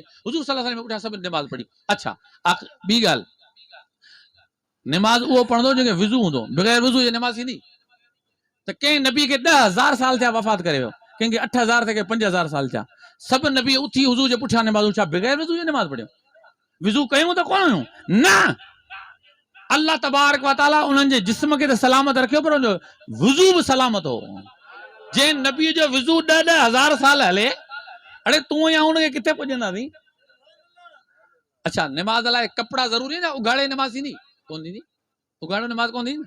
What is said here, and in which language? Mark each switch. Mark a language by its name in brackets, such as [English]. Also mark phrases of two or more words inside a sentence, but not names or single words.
[Sindhi] हुज़ूर [Arabic] صلى الله عليه وسلم [Sindhi] पुठियां सभिनि नमाज़ पढ़ी। अच्छा ॿी ॻाल्हि, नमाज़ उहो पढ़ंदो जंहिंखे विज़ू हूंदो। बग़ैर विज़ू जे नमाज़ थींदी? त कंहिं नबी खे 10,000 साल थिया वफ़ात करे वियो, कंहिंखे 8,000 थिया, 5,000 साल थिया, सभु नबी उथी हुज़ूर जे पुठियां नमाज़। छा बग़ैर विज़ू जे नमाज़ पढ़ियो? विज़ू कयूं त कोन हुयूं न। [Arabic] الله تبارك و تعالى [Sindhi] उन्हनि जे जिस्म खे त सलामत रखियो, पर उनजो वुज़ू बि सलामत हो। जंहिं नबीअ जो वुज़ू 10,000 साल हले, अड़े तूं या उनखे किथे पुॼंदासीं? अच्छा नमाज़ लाइ कपिड़ा ज़रूरी न? उघाड़े नमाज़ थींदी कोन थींदी? उघाड़ो नमाज़ कोन थींदी?